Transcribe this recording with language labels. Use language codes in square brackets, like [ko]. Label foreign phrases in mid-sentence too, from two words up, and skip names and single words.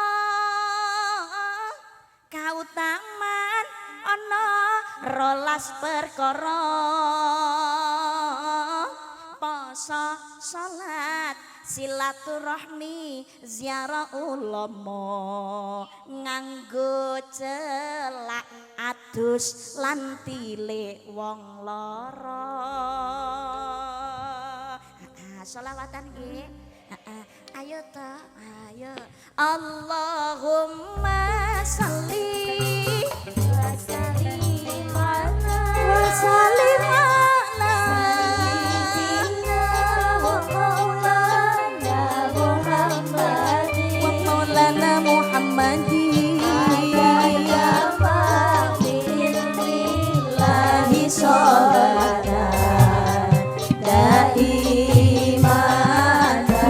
[jv] kautaman ana rolas perkara poso salat silaturahmi ziarah ulama nganggo celak adus lan tilik wong lara. Sholawatan nggih. Ayo ta, ayo. [ar] اللهم صل وسلم على سيدنا ومولانا محمد ومولانا محمد يا بالله صلاة دائمة